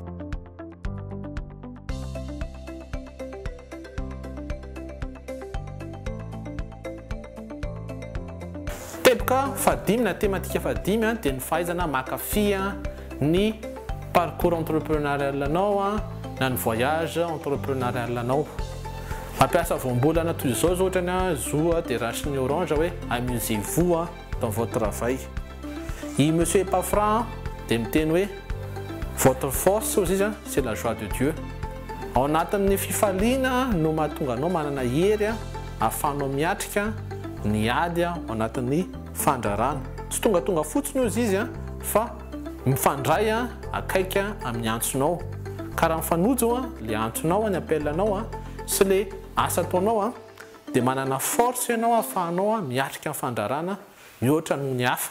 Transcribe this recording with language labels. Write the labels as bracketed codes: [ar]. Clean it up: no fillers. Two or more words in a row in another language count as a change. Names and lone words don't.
[mg] Teboka fadimy na tematika fadimy dia ny fahaizana makafy ny [fr] parcours entrepreneurial [mg] anao na ny [fr] voyage entrepreneurial [mg] anao. Mampiasa voambolana toy izao ohatrany zoa dia rache ny orange hoe [fr] amusez-vous dans votre travail. [mg] I monsieur Epafra dia miteny hoe [fr] votre force aussi c'est la joie de Dieu. [mg] Ao anatin'ny fifaliana no mahatonga anao manana hery ahafahanao miatrika ny ady ao anatin'ny fandrarana. Tsy tonga fotsiny izy fa mifandray akaika amin'ny antsonao. Karaha mifanojo le antsonao ny appelanao sy le asa ataonao dia manana force ianao ahafahanao miatrika amin'ny fandrarana mihoatra noho ny hafa.